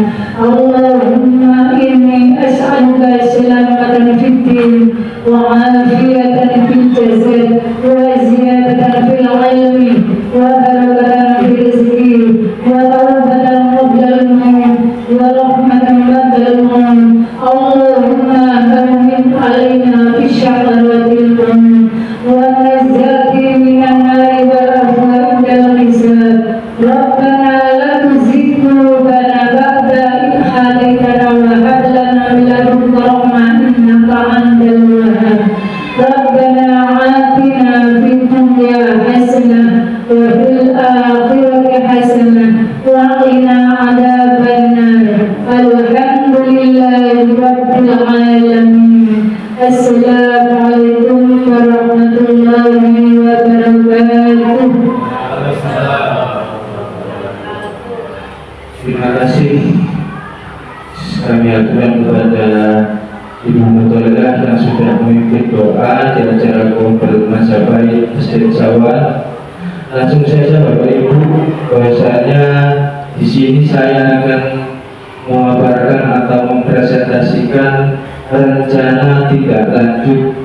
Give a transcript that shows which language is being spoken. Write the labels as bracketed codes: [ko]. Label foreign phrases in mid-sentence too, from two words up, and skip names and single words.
[ar] اللهم إني أسألك سلامة في الدين وعافية في الجسد وزيادة في العلم وبركة في الرزق وتوبة قبل الموت ورحمة بعد الموت. اللهم همن علينا في شهرة الموت ونجاة من النار والعفو عند الحساب. ربنا لا تزغ قلوبنا بعد إذ هديتنا وهب لنا من لدنك رحمة إنك أنت الوهاب. ربنا آتنا في الدنيا حسنة وفي الآخرة حسنة وقنا عذاب النار. الحمد لله رب العالمين. السلام عليكم ورحمة الله وبركاته. [id] Terima kasih kami aturkan kepada Ibu Mutoliah yang sudah memimpin doa di acara komunitas Majapahit SDN Sawan. Langsung saja Bapak Ibu, bahwasanya di sini saya akan memaparkan atau mempresentasikan rencana tindak lanjut